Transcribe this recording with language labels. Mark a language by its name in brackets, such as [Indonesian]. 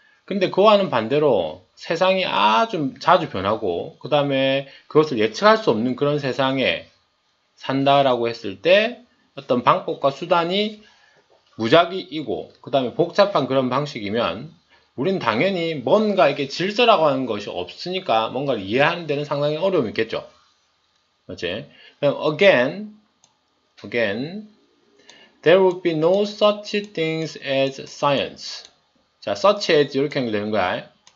[Korean] 근데 그와는 반대로 세상이 아주 자주 변하고 그 다음에 그것을 예측할 수 없는 그런 세상에 산다라고 했을 때 어떤 방법과 수단이 무작위이고 그 다음에 복잡한 그런 방식이면 우린 당연히 뭔가 이렇게 질서라고 하는 것이 없으니까 뭔가를 이해하는 데는 상당히 어려움이 있겠죠. 맞지? 그럼 [English] again, there would be no such things as science. [Korean] 자, such as 이렇게 연결되는 거야.